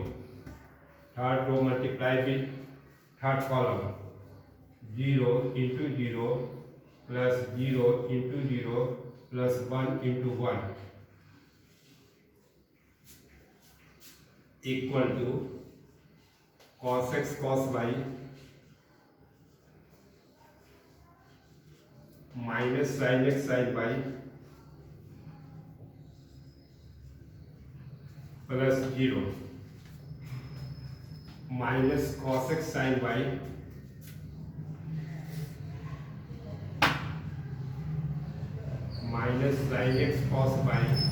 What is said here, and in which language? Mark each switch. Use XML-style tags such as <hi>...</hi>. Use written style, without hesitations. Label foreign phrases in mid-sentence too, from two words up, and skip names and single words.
<en>Third row multiply with third column, 0 into 0 plus 0 into 0 plus 1 into 1 equal to cos x cos y minus sin x sin y plus 0 minus cos x sin y minus sin x cos y</en>